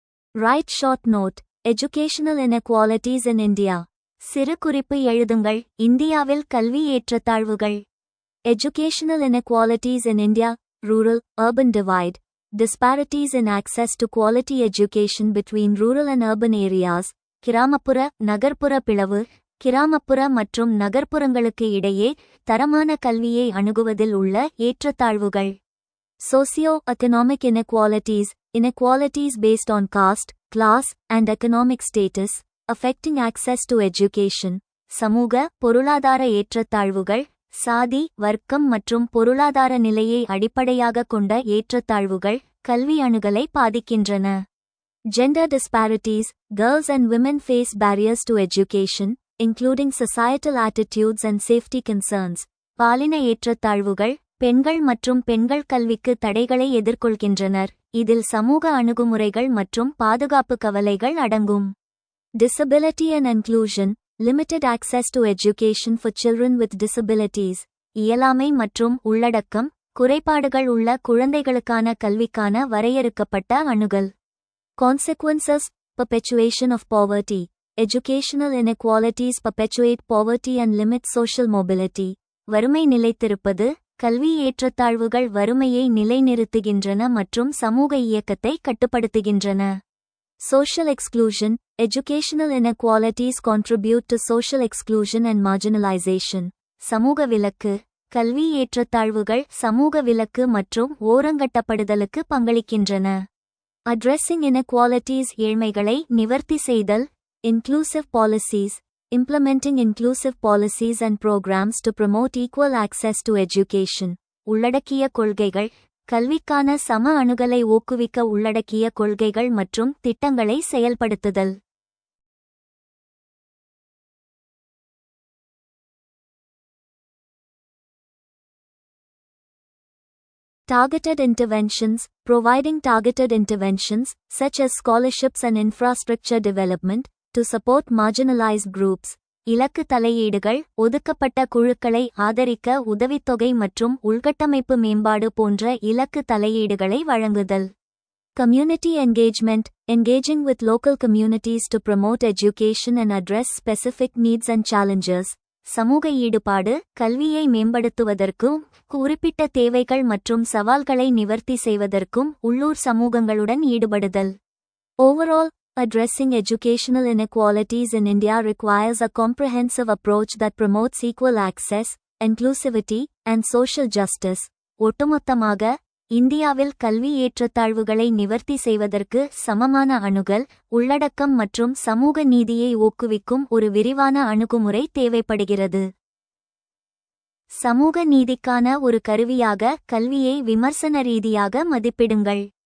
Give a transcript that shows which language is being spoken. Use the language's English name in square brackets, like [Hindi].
[English] Right short note. Educational inequalities in India. [Tamil] சிறு குறிப்பு எழுதுங்கள். இந்தியாவில் கல்வி ஏற்றத்தாழ்வுகள். [English] Educational inequalities in India. Rural urban divide. Disparities in access to quality education between rural and urban areas. [Tamil] கிராமப்புற நகர்ப்புற பிளவு. கிராமப்புற மற்றும் நகர்ப்புறங்களுக்கு இடையே தரமான கல்வியை அணுகுவதில் உள்ள ஏற்றத்தாழ்வுகள். [English] Socio-economic inequalities. Inequalities based on caste, class, and economic status, affecting access to education. [Tamil] சமூக பொருளாதார ஏற்றத்தாழ்வுகள். சாதி, வர்க்கம் மற்றும் பொருளாதார நிலையை அடிப்படையாக கொண்ட ஏற்றத்தாழ்வுகள் கல்வி அணுகலை பாதிக்கின்றன. [English] Gender disparities. Girls and women face barriers to education, including societal attitudes and safety concerns. [Tamil] பாலின ஏற்றத்தாழ்வுகள். பெண்கள் மற்றும் பெண்கள் கல்விக்கு தடைகளை எதிர்கொள்கின்றனர். இதில் சமூக அணுகுமுறைகள் மற்றும் பாதுகாப்பு கவலைகள் அடங்கும். [English] Disability and inclusion. Limited access to education for children with disabilities. [Tamil] இயலாமை மற்றும் உள்ளடக்கம். குறைபாடுகள் உள்ள குழந்தைகளுக்கான கல்விக்கான வரையறுக்கப்பட்ட அணுகல். [English] Consequences. Perpetuation of poverty. Educational inequalities perpetuate poverty and limit social mobility. [Tamil] வறுமை நிலைத்திருப்பது. கல்வி ஏற்றத்தாழ்வுகள் வறுமையை நிலைநிறுத்துகின்றன மற்றும் சமூக இயக்கத்தை கட்டுப்படுத்துகின்றன. [English] Social exclusion. Educational inequalities contribute to social exclusion and marginalization. [Tamil] சமூக விலக்கு. கல்வி ஏற்றத்தாழ்வுகள் சமூக விலக்கு மற்றும் ஓரங்கட்டப்படுதலுக்கு பங்களிக்கின்றன. [English] Addressing inequalities. [Tamil] ஏழ்மைகளை நிவர்த்தி செய்தல். [English] Inclusive policies. Implementing inclusive policies and programs to promote equal access to education. [Tamil] உள்ளடக்கிய கொள்கைகள். கல்விக்கான சம அணுகலை ஊக்குவிக்க உள்ளடக்கிய கொள்கைகள் மற்றும் திட்டங்களை செயல்படுத்துதல். [English] Targeted interventions. Providing targeted interventions, such as scholarships and infrastructure development, to support marginalized groups. [Tamil] இலக்கு தலையீடுகள், ஒதுக்கப்பட்ட குழுக்களை ஆதரிக்க உதவித்தொகை மற்றும் உள்கட்டமைப்பு மேம்பாடு போன்ற இலக்கு தலையீடுகளை வழங்குதல். [English] Community engagement. Engaging with local communities to promote education and address specific needs and challenges. [Tamil] சமூக ஈடுபாடு, கல்வியை மேம்படுத்துவதற்கும் குறிப்பிட்ட தேவைகள் மற்றும் சவால்களை நிவர்த்தி செய்வதற்கும் உள்ளூர் சமூகங்களுடன் ஈடுபடுதல். Overall, addressing educational inequalities in India requires a comprehensive approach that promotes equal access, inclusivity, and social justice. ஒட்டுமொத்தமாக, இந்தியாவில் கல்வி ஏற்றத்தாழ்வுகளை நிவர்த்தி செய்வதற்கு சமமான அணுகல், உள்ளடக்கம் மற்றும் சமூக நீதியை ஊக்குவிக்கும் ஒரு விரிவான அணுகுமுறை தேவைப்படுகிறது. சமூக நீதிக்கான ஒரு கருவியாக கல்வியை விமர்சன ரீதியாக மதிப்பிடுங்கள்.